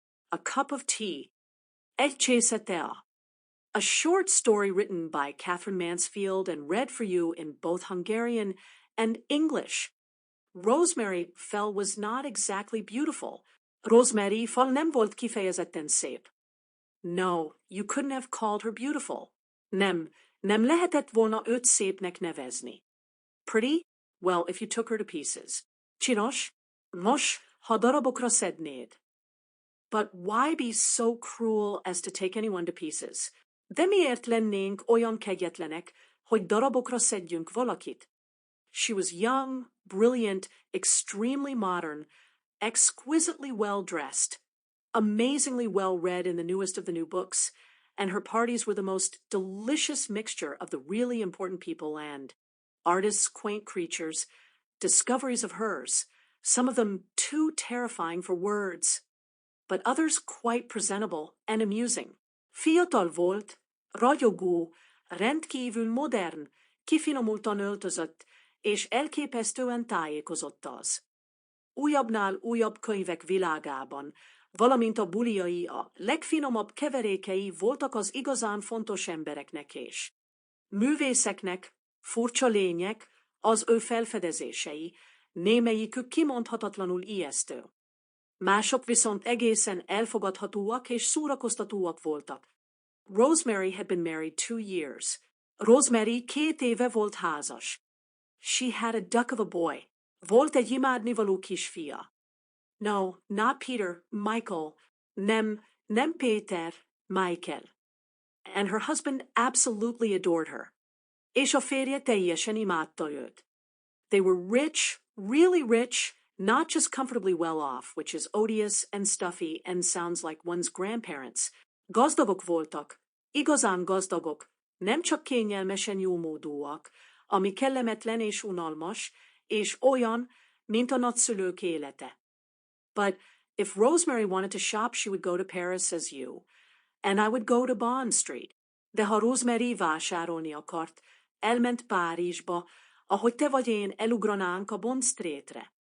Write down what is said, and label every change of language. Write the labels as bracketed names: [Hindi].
[English] a cup of tea, [Hungarian] egy csésze tea. [English] A short story written by Katherine Mansfield and read for you in both Hungarian and English. Rosemary Fell was not exactly beautiful. [Hungarian] Rosemary Fall nem volt kifejezetten szép. [English] No, you couldn't have called her beautiful. [Hungarian] Nem lehetett volna őt szépnek nevezni. [English] Pretty? Well, if you took her to pieces. [Hungarian] Csinos? Nos, ha darabokra szednéd. [English] But why be so cruel as to take anyone to pieces? [Hungarian] De miért lennénk olyan kegyetlenek, hogy darabokra szedjünk valakit? [English] She was young, brilliant, extremely modern, exquisitely well-dressed, amazingly well-read in the newest of the new books, and her parties were the most delicious mixture of the really important people and artists' quaint creatures, discoveries of hers, some of them too terrifying for words, but others quite presentable and amusing. [Hungarian] Fiatal volt, ragyogó, rendkívül modern, kifinomultan öltözött, és elképesztően tájékozott az. Újabbnál újabb könyvek világában, valamint a buliai a legfinomabb keverékei voltak az igazán fontos embereknek és művészeknek, furcsa lények, az ő felfedezései, némelyikük kimondhatatlanul ijesztő. Mások viszont egészen elfogadhatóak és szórakoztatóak voltak. [English] Rosemary had been married 2 years. [Hungarian] Rosemary 2 éve volt házas. [English] She had a duck of a boy. [Hungarian] Volt egy imádnivaló kisfia. [English] No, not Peter, Michael. [Hungarian] Nem Péter, Michael. [English] And her husband absolutely adored her. [Hungarian] És a férje teljesen imádta őt. [English] They were rich, really rich, not just comfortably well off, which is odious and stuffy and sounds like one's grandparents. [Hungarian] Gazdagok voltak, igazán gazdagok, nem csak kényelmesen jómódúak, ami kellemetlen és unalmas, és olyan, mint a nagyszülők élete. [English] But if Rosemary wanted to shop, she would go to Paris as you, and I would go to Bond Street. [Hungarian] De ha Rosemary vásárolni akart, elment Párizsba, ahogy te vagy én elugranánk a Bond Streetre.